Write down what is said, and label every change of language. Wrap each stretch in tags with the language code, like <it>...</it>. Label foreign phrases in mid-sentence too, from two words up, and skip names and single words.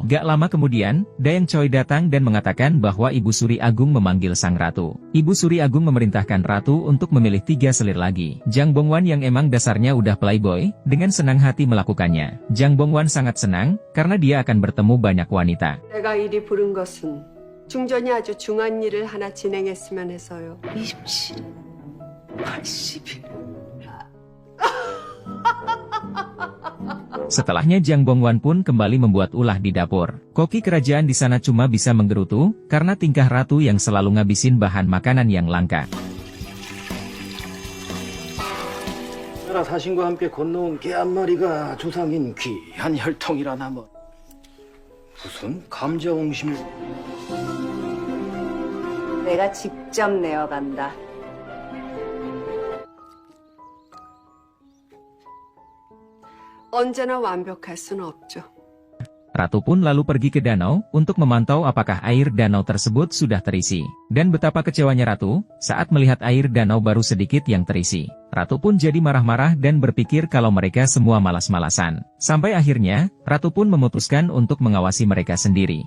<id>Gak lama kemudian, Dayang Choi datang dan mengatakan bahwa Ibu Suri Agung memanggil sang ratu. Ibu Suri Agung memerintahkan ratu untuk memilih 3 selir lagi. Jang Bongwan yang emang dasarnya udah playboy, dengan senang hati melakukannya. Jang Bongwan sangat senang, karena dia akan bertemu banyak wanita.</id> <ko>내가 이리 부른 것은 중전이 아주 중한 일을 하나 진행했으면 해서요. 임신 80일.</ko> <id>Setelahnya Jang Bongwan pun kembali membuat ulah di dapur. Koki kerajaan di sana cuma bisa menggerutu, karena tingkah ratu yang selalu ngabisin bahan makanan yang langka.</id> <ko>나라 사신과 함께 건너온 개 한 마리가 조상인 귀한 혈통이라나 뭐 무슨 감자 옹심을 내가 직접 내어간다. 언제나 완벽할 수는 없죠.</ko> <id>Ratu pun lalu pergi ke danau, untuk memantau apakah air danau tersebut sudah terisi. Dan betapa kecewanya Ratu, saat melihat air danau baru sedikit yang terisi. Ratu pun jadi marah-marah dan berpikir kalau mereka semua malas-malasan. Sampai akhirnya, Ratu pun memutuskan untuk mengawasi mereka sendiri.</id>